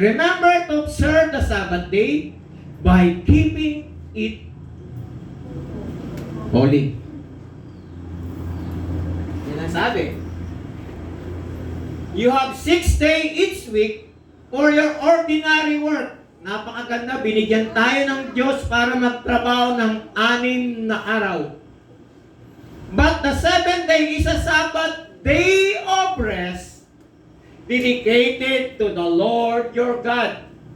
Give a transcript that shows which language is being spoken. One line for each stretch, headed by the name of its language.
English: Remember to observe the Sabbath day by keeping it holy.
Filipino: Yan ang sabi.
English: You have 6 days each week for your ordinary work.
Filipino: Napakaganda. Binigyan tayo ng Diyos para magtrabaho ng 6 na araw.
English: But the 7th day is a Sabbath day of rest dedicated to the Lord your God.